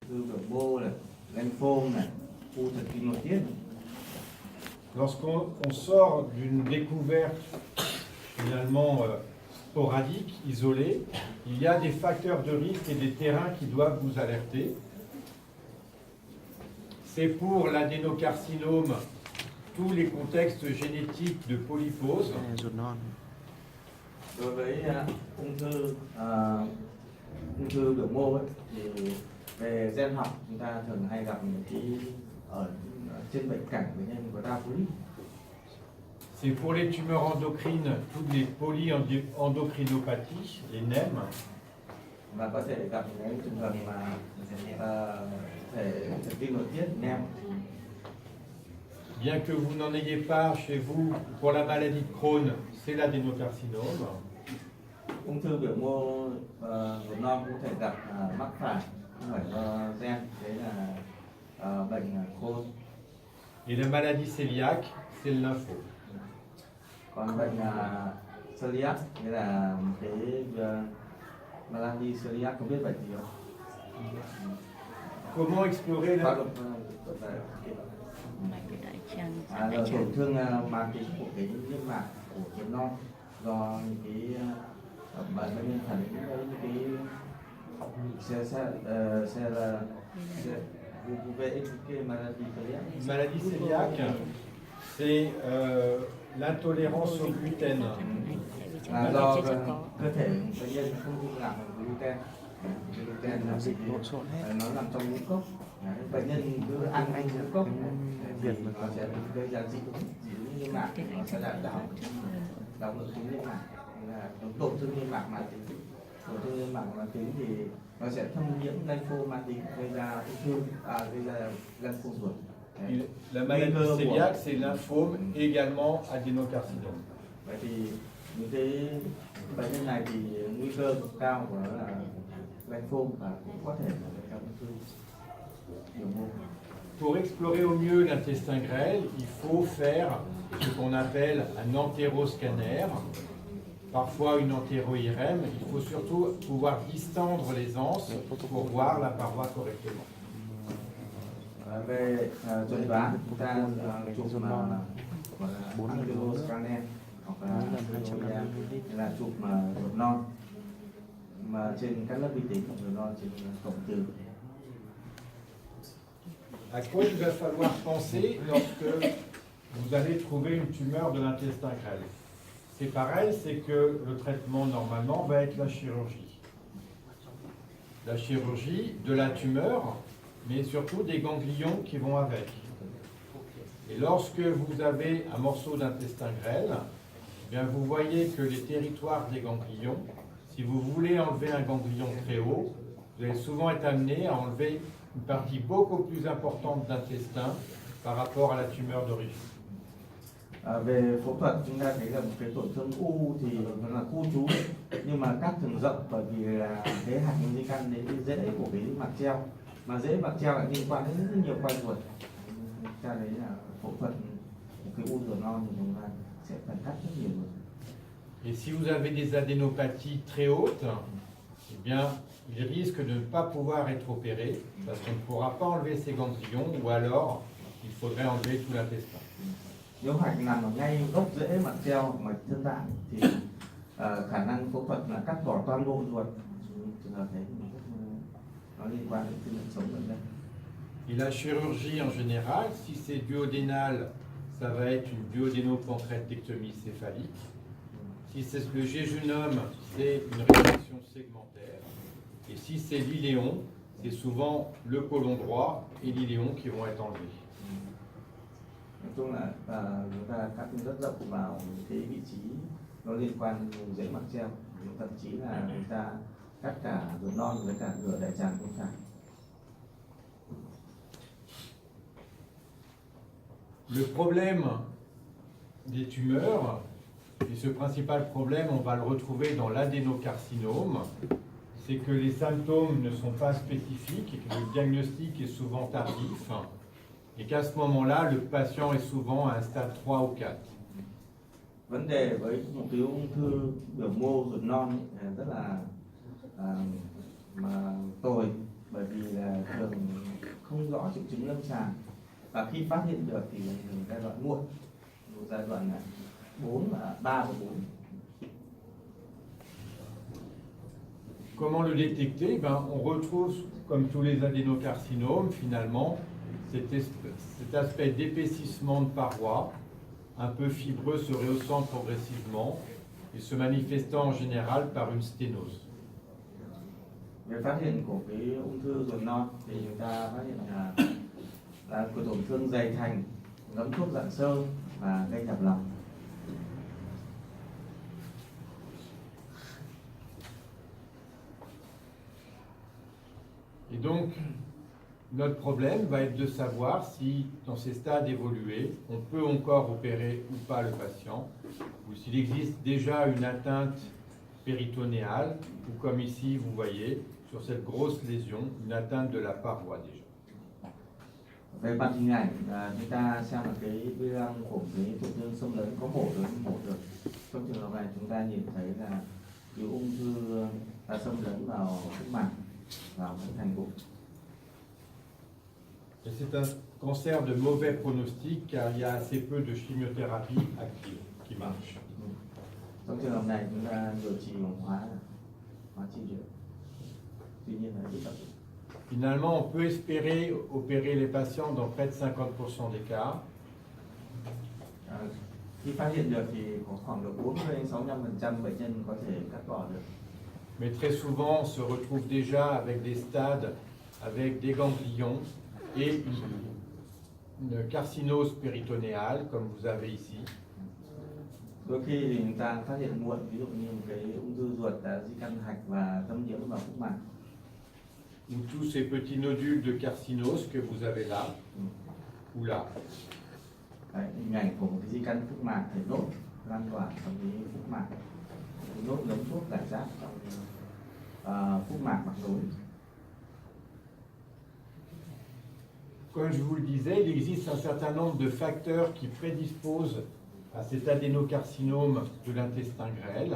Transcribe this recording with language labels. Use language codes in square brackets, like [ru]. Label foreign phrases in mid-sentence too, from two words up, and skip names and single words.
[vi] thư biểu mô này, lymphome này, u thần kinh nội tiết. [fr] Lorsqu'on sort d'une découverte finalement sporadique, isolée, il y a des facteurs de risque et des terrains qui doivent vous alerter. C'est pour l'adénocarcinome tous les contextes génétiques de polypose. [vi] Đối với ung thư biểu mô ấy, thì về gen học chúng ta thường hay gặp những cái ở trên bệnh cảnh bệnh nhân có đa polyp. [fr] C'est pour les tumeurs endocrines, toutes les polyendocrinopathies, les NEM. [vi] Và có thể gặp những trường hợp mà thể thần kinh nội tiết NEM. [fr] Bien que vous n'en ayez pas chez vous, pour la maladie de Crohn, c'est l'adénocarcinome. [vi] Ung thư biểu mô ruột non cũng có thể gặp mắc phải, không phải do gen, đấy là bệnh Crohn. [fr] Et la maladie cœliaque, c'est le lymphome. [vi] Còn bệnh celiac, nghĩa là cái [fr] maladie celiac, [vi] không biết bệnh gì không? [fr] Comment explorer la... [vi] Tổn thương màng tính của cái niêm mạc của ruột non do những cái bệnh nhân phản ứng với những cái [fr] maladie cœliaque, c'est l'intolérance au gluten. [vi] Do cơ thể bệnh nhân không dung nạp gluten. Gluten là nó nằm trong ngũ cốc. Bệnh nhân cứ ăn ngũ cốc thì nó sẽ gây ra dị ứng niêm mạc, nó sẽ làm đau ngực tính niêm mạc, là tổn thương niêm mạc mãn tính. Tổn thương niêm mạc mãn tính thì nó sẽ thâm nhiễm lymphoma mãn tính, gây ra ung thư, gây ra lymphoma ruột. [fr] La maladie cœliaque, c'est lymphome, également adénocarcinome. [vi] Vậy thì những cái bệnh nhân này thì nguy cơ cao của nó là lymphome và cũng có thể là ung thư biểu mô. [fr] Pour explorer au mieux l'intestin grêle, il faut faire ce qu'on appelle un entéroscanner, parfois une entéro-IRM. Il faut surtout pouvoir distendre les anses pour voir la paroi correctement. [vi] Về chuẩn đoán, chúng ta chụp enteroscanner hoặc là chụp ruột non mà trên các lớp vi tính của ruột non trên cổng từ. [fr] À quoi il va falloir penser lorsque vous allez trouver une tumeur de l'intestin grêle? C'est pareil, c'est que le traitement normalement va être la chirurgie. La chirurgie de la tumeur, mais surtout des ganglions qui vont avec. Et lorsque vous avez un morceau d'intestin grêle, eh bien vous voyez que les territoires des ganglions, si vous voulez enlever un ganglion très haut, vous allez souvent être amené à enlever une partie beaucoup plus importante d'intestin par rapport à la tumeur d'origine. [vi] Về phẫu thuật chúng ta thấy là một cái tổn thương u thì nó là khu trú, nhưng mà cắt thường rộng bởi vì là cái hạt di căn đến cái rễ của cái mạc treo, mà rễ mạc treo lại liên quan đến rất nhiều quanh ruột. Ta đấy là phẫu thuật một cái u ruột non thì chúng ta sẽ phải cắt rất nhiều ruột. [fr] Et si vous avez des adénopathies très hautes, eh bien, il risque de ne pas pouvoir être opéré parce qu'on ne pourra pas enlever ces ganglions ou alors il faudrait enlever tout l'intestin. [vi] Nếu hạch nằm ở ngay gốc rễ mạc treo mạch thân tạng thì khả năng phẫu thuật là cắt bỏ toàn bộ ruột. Trường hợp đấy nó liên quan đến sự sống bệnh nhân. [fr] Et la chirurgie en général, si c'est duodénal, ça va être une duodénopancréatectomie céphalique. Si c'est le jéjunum, c'est une résection segmentaire. Et si c'est l'iléon, c'est souvent le côlon droit et l'iléon qui vont être enlevés. [vi] Nói chung là chúng ta cắt rất rộng vào cái vị trí nó liên quan đến rễ mạc treo, thậm chí là chúng ta cắt cả ruột non với cả rửa đại tràng cũng phải. [fr] Le problème des tumeurs, et ce principal problème, on va le retrouver dans l'adénocarcinome, c'est que les symptômes ne sont pas spécifiques et que le diagnostic est souvent tardif et qu'à ce moment-là, le patient est souvent à un stade 3 ou 4. [vi] Vấn đề với một cái ung thư biểu mô ruột non rất là tồi, bởi vì là thường không rõ triệu chứng lâm sàng, và khi phát hiện được thì giai đoạn muộn, giai đoạn 3 và 4. [fr] Comment le détecter? On retrouve, comme tous les adénocarcinomes, finalement, cet aspect d'épaississement de parois, un peu fibreux, se rehaussant progressivement et se manifestant en général par une sténose. [vi] Về phát hiện của cái ung thư ruột non thì chúng ta phát hiện là của tổn thương dày thành, ngấm thuốc dạng sơ và gây nhầm lòng. [fr] Et donc, notre problème va être de savoir si, dans ces stades évolués, on peut encore opérer ou pas le patient, ou s'il existe déjà une atteinte péritonéale, ou comme ici, vous voyez, sur cette grosse lésion, une atteinte de la paroi déjà. [vi] Về mặt hình ảnh, chúng ta xem là cái bilan của cái tổn thương xâm lấn có mổ được. Trong trường hợp này chúng ta nhìn thấy là cái ung thư đã xâm lấn vào phúc mạc, vào cái thành bụng. [fr] Et c'est un cancer de mauvais pronostic car il y a assez peu de chimiothérapie active qui marche. [vi] Trong trường hợp này chúng ta điều trị bằng hóa trị liệu. Tuy nhiên là rất chậm. [fr] Finalement, on peut espérer opérer les patients dans près de 50% des cas. [vi] Khi phát hiện được thì có khoảng được 40-65% bệnh nhân có thể cắt bỏ được. [fr] Mais très souvent, on se retrouve déjà avec des stades, avec des ganglions et une carcinose péritonéale, comme vous avez ici. [vi] Đôi khi thì chúng ta phát hiện muộn, ví dụ như một cái ung thư ruột đã di căn hạch và thâm nhiễm vào phúc mạc. [fr] Ou tous ces petits nodules de carcinose que vous avez là, ou là. [vi] Đấy, hình ảnh của một cái di căn phúc mạc thể nốt lan tỏa trong cái phúc mạc, cái nốt ngấm thuốc giải rác trong phúc mạc mặt đối. [fr] Comme je vous le disais, il existe un certain nombre de facteurs qui prédisposent à cet adénocarcinome de l'intestin grêle.